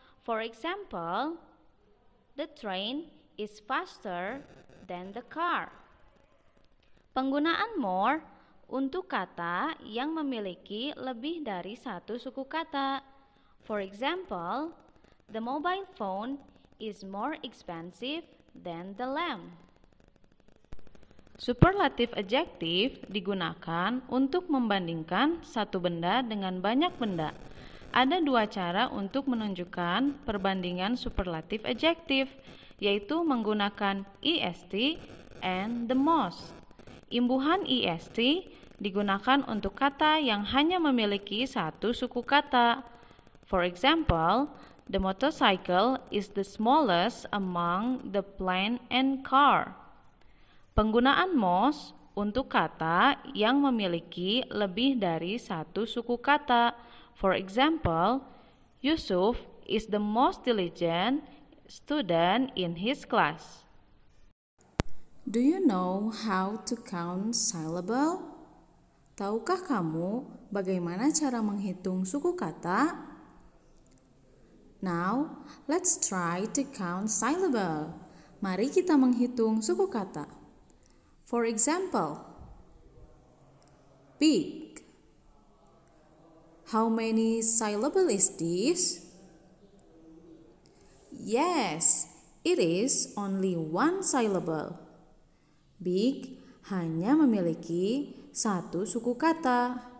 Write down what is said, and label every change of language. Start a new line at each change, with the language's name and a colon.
English: For example, the train is faster than the car.
Indonesian: Penggunaan more untuk kata yang memiliki lebih dari satu suku kata.
English: For example, the mobile phone is more expensive than the lamp.
Indonesian: Superlative adjective digunakan untuk membandingkan satu benda dengan banyak benda. Ada dua cara untuk menunjukkan perbandingan superlative adjective, yaitu menggunakan est and the most. Imbuhan est digunakan untuk kata yang hanya memiliki satu suku kata.
English: For example, the motorcycle is the smallest among the plane and car.
Indonesian: Penggunaan most untuk kata yang memiliki lebih dari satu suku kata.
English: For example, Yusuf is the most diligent student in his class. Do you know how to count syllable?
Indonesian: Tahukah kamu bagaimana cara menghitung suku kata?
English: Now, let's try to count syllable.
Indonesian: Mari kita menghitung suku kata.
English: For example, big. How many syllable is this? Yes, it is only one syllable.
Indonesian: Big hanya memiliki satu suku kata.